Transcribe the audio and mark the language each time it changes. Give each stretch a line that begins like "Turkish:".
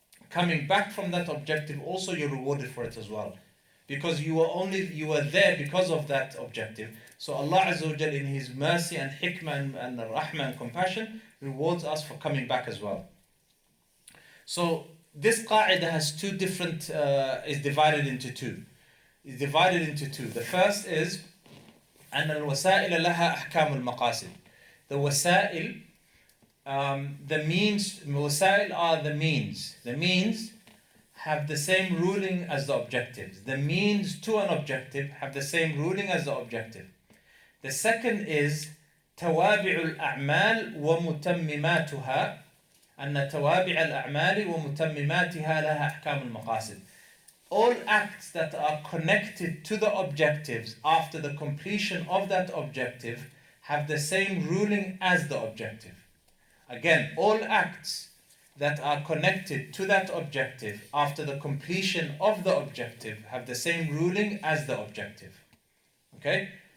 English: Coming back from that objective, also you're rewarded for it as well, because you were there because of that objective. So Allah Azza wa Jal, in His mercy and hikmah and rahmah and compassion, rewards us for coming back as well. So this qa'idah has two different, is divided into two. The first is
Arabic: أن الوسائل لها أحكام المقاصد.
English: The wasa'il, the means, wasa'il are the means. The means have the same ruling as the objectives. The means to an objective have the same ruling as the objective. The second is
Arabic: توابع الأعمال ومتمماتها. أن توابع الأعمال ومتمماتها لها أحكام المقاصد.
English: All acts that are connected to the objectives after the completion of that objective have the same ruling as the objective. Again, all acts that are connected to that objective after the completion of the objective have the same ruling as the objective. Okay?